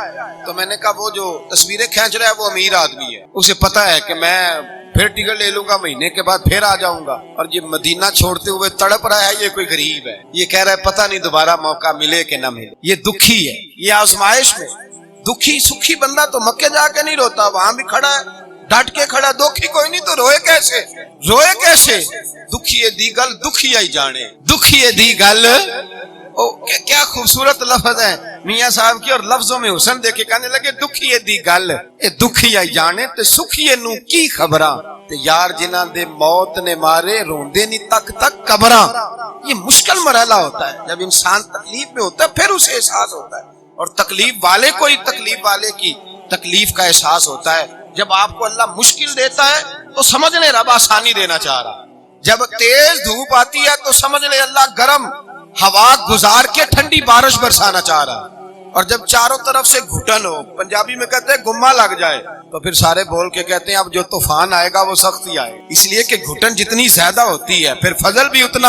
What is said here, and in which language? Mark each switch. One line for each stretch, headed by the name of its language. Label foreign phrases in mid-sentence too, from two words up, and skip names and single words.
Urdu: تو میں نے کہا وہ جو تصویریں کھینچ رہا ہے وہ امیر آدمی ہے، اسے پتا ہے کہ میں پھر ٹکٹ لے لوں گا، مہینے کے بعد پھر آ جاؤں گا، اور یہ مدینہ چھوڑتے ہوئے تڑپ رہا ہے یہ کوئی غریب ہے، یہ کہہ رہا ہے پتہ نہیں دوبارہ موقع ملے کہ نہ ملے، یہ دکھی ہے، یہ آزمائش میں دکھی سکھی بندہ تو مکے جا کے نہیں روتا، وہاں بھی کھڑا ہے ڈٹ کے کھڑا، دکھی کوئی نہیں تو روئے کیسے؟ روئے کیسے؟
Punjabi: دکھیے دی گل دکھیا ہی جانے، دکھیے دی گل،
Urdu: کیا خوبصورت لفظ ہے میاں صاحب کی، اور لفظوں میں حسن دیکھے کہنے لگے
Punjabi: دکھیے دی گل اے دکھیا ہی جانے تے سکھیے نو کی خبراں تے یار جنہاں دے موت نے مارے روندے نہیں تک تک قبراں۔
Urdu: یہ مشکل مرحلہ ہوتا ہے، جب انسان تکلیف میں ہوتا ہے پھر اسے احساس ہوتا ہے، اور تکلیف والے کو ہی تکلیف والے کی تکلیف کا احساس ہوتا ہے۔ جب آپ کو اللہ مشکل دیتا ہے تو سمجھ لیں رب آسانی دینا چاہ رہا، جب تیز دھوپ آتی ہے تو سمجھ لیں اللہ گرم ہوا گزار کے ٹھنڈی بارش برسانا چاہ رہا، اور جب چاروں طرف سے گھٹن ہو، پنجابی میں کہتے ہیں گما لگ جائے، تو پھر سارے بول کے کہتے ہیں اب جو طوفان آئے گا وہ سخت ہی آئے، اس لیے کہ گھٹن جتنی زیادہ ہوتی ہے پھر فضل بھی اتنا۔